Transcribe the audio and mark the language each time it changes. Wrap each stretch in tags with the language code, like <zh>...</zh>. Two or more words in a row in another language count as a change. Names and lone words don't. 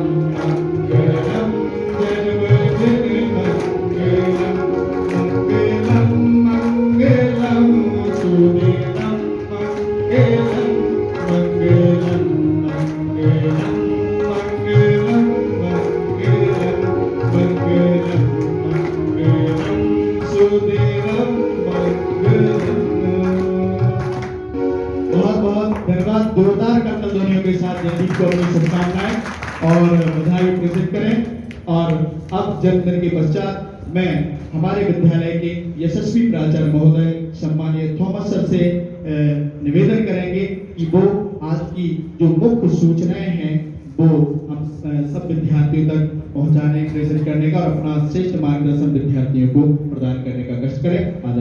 <hi>मंगलम जन्मदिन मंगलम मंगलम मंगलम सुदिनम मंगलम मंगलम मंगलम मंगलम मंगलम मंगलम मंगलम सुदिनम मंगलम। बहुत बहुत धन्यवाद। जोरदार करतल ध्वनियों के साथ जयदीप को अपनी शुभकामनाएं और बधाई प्रेषित करें। और अब जन्मदिन के पश्चात मैं हमारे विद्यालय के यशस्वी प्राचार्य महोदय सम्मानीय थॉमस सर से निवेदन करेंगे कि वो आज की जो मुख्य सूचनाएं हैं वो हम सब विद्यार्थियों तक पहुंचाने, प्रेषित करने का और अपना श्रेष्ठ मार्गदर्शन विद्यार्थियों को प्रदान करने का कष्ट करें।</hi>